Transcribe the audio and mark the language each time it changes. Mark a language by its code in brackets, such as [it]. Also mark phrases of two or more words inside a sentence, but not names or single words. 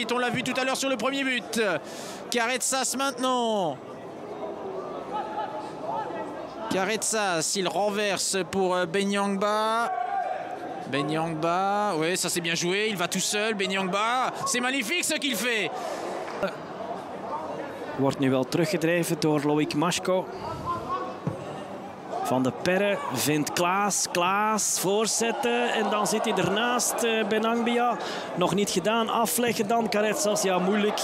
[fr] On l'a vu tout à l'heure sur le premier but. Caretsas maintenant. Caretsas, il renverse pour Benyangba. Benyangba, oui, ça c'est bien joué, il va tout seul, Benyangba, c'est magnifique ce qu'il fait. [nl] Wordt nu wel teruggedreven door Loïc Maschko. Van de Perre vindt Klaas, Klaas voorzetten en dan zit hij ernaast. Benangbia nog niet gedaan, afleggen dan Caretsas, ja moeilijk.